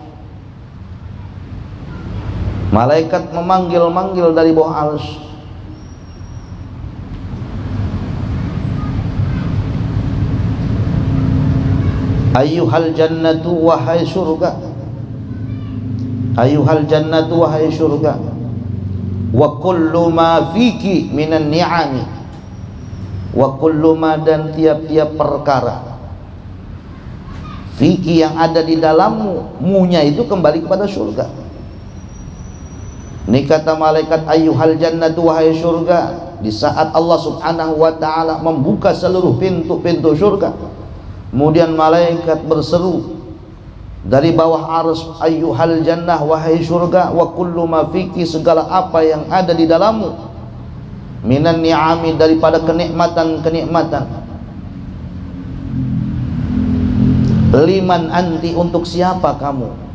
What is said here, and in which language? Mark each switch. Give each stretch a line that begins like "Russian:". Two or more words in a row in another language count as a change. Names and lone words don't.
Indonesian: Malaikat memanggil dari bawah arsy.
Arabic: أيتها الجنة,
Indonesian: wahai surga.
Arabic: أيتها الجنة,
Indonesian: wahai surga.
Arabic: وكل ما فيك من النعم. وكل ما,
Indonesian: dan tiap-tiap perkara. Fiki, yang ada di dalammu, munya itu kembali kepada surga. Ini kata malaikat
Arabic: أيتها الجنة,
Indonesian: wahai surga. Di saat Allah
Arabic: سبحانه وتعالى
Indonesian: membuka seluruh pintu-pintu surga, kemudian malaikat berseru dari bawah arsy,
Arabic: أيتها الجنة,
Indonesian: wahai surga,
Arabic: وكل ما فيك,
Indonesian: segala apa yang ada di dalammu,
Arabic: من النعم,
Indonesian: daripada kenikmatan-kenikmatan.
Arabic: لمن أنت,
Indonesian: untuk siapa kamu?